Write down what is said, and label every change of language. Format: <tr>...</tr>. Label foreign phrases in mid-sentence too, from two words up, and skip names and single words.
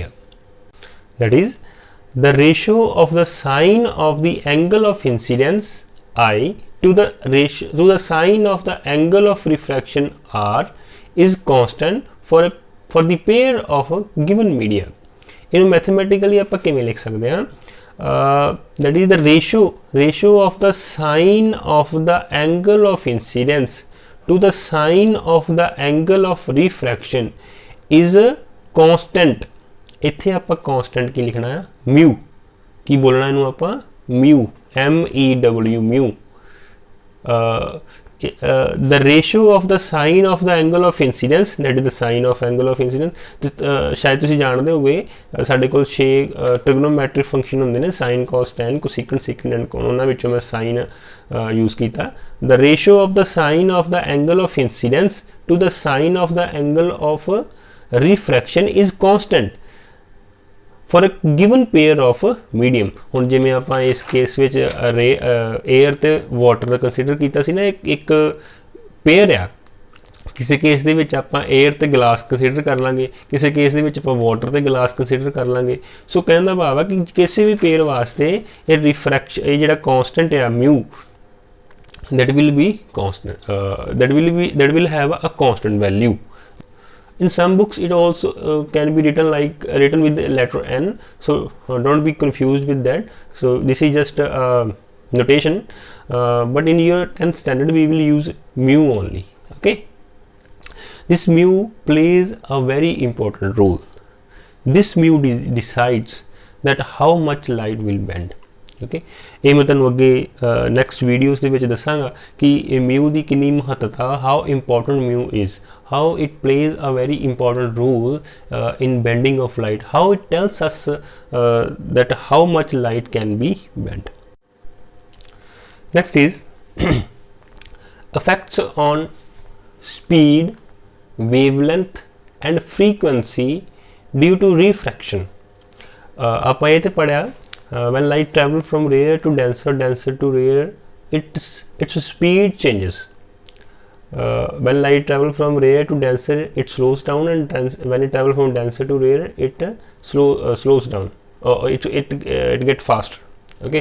<en>That is, the ratio of the sine of the angle of incidence I to the sine of the angle of refraction R is constant for the pair of a given media. In mathematically</en> <pa>ਆਪਾਂ ਕਿਵੇਂ ਲਿਖ ਸਕਦੇ ਹਾਂ?</pa> <en>That is the ratio of the sine of the angle of incidence to the sine of the angle of refraction is a constant.</en> <pa>ਇੱਥੇ ਆਪਾਂ constant ਕੀ ਲਿਖਣਾ ਹੈ? mu. ਕੀ ਬੋਲਣਾ ਇਹਨੂੰ ਆਪਾਂ?</pa> <en>mu, MEW, mu. The ratio of the sine of the angle of incidence, that is the sine of angle of incidence,</en> <pa>ਸ਼ਾਇਦ ਤੁਸੀਂ ਜਾਣਦੇ ਹੋਗੇ ਸਾਡੇ ਕੋਲ 6</pa> <en>trigonometric function</en> <pa>ਹੁੰਦੇ ਨੇ,</pa> <en>sin, cos, tan, cosecant, secant and con,</en> <pa>ਉਹਨਾਂ ਵਿੱਚੋਂ ਮੈਂ sin ਯੂਜ਼ ਕੀਤਾ।</pa> <en>The ratio of the sine of the angle of incidence to the sine of the angle of refraction is constant for a given pair of medium.</en> <pa>ਹੁਣ ਜਿਵੇਂ ਆਪਾਂ ਇਸ ਕੇਸ ਵਿੱਚ 에ਅਰ ਤੇ ਵਾਟਰ ਦਾ ਕੰਸੀਡਰ ਕੀਤਾ ਸੀ ਨਾ, ਇੱਕ ਪੇਅਰ ਆ। ਕਿਸੇ ਕੇਸ ਦੇ ਵਿੱਚ ਆਪਾਂ 에ਅਰ ਤੇ ਗਲਾਸ ਕੰਸੀਡਰ ਕਰ ਲਾਂਗੇ, ਕਿਸੇ ਕੇਸ ਦੇ ਵਿੱਚ ਆਪਾਂ ਵਾਟਰ ਤੇ ਗਲਾਸ ਕੰਸੀਡਰ ਕਰ ਲਾਂਗੇ। ਸੋ ਕਹਿਣ ਦਾ ਭਾਵ ਆ ਕਿ ਕਿਸੇ ਵੀ ਪੇਅਰ ਵਾਸਤੇ ਇਹ ਰਿਫਰੈਕਸ਼ਨ, ਇਹ ਜਿਹੜਾ ਕਾਂਸਟੈਂਟ ਆ ਮਿਊ,</pa> <en>that will be constant, that will have a constant value. In some books it also can be written with the letter n, so don't be confused with that. So this is just a notation, but in your 10th standard we will use mu only. Okay, this mu plays a very important role. This mu decides that how much light will bend. Okay,</en> <pa>ਇਹ ਮੈਂ ਤੁਹਾਨੂੰ ਅੱਗੇ ਨੈਕਸਟ ਵੀਡੀਓਜ਼ ਦੇ ਵਿੱਚ ਦੱਸਾਂਗਾ ਕਿ ਇਹ ਮਿਊ ਦੀ ਕਿੰਨੀ ਮਹੱਤਤਾ,</pa> <en>how important mu is, how it plays a very important role in bending of light, how it tells us that how much light can be bent. Next is effects on speed, wavelength and frequency due to refraction.</en> <pa>ਆਪਾਂ ਇਹ ਤੇ ਪੜਿਆ</pa> <en>when light travel from rare to denser, denser to rare, its speed changes. When light travel from rare to denser, it slows down, and when it travel from denser to rare, it slows down. It gets faster. Okay.</en>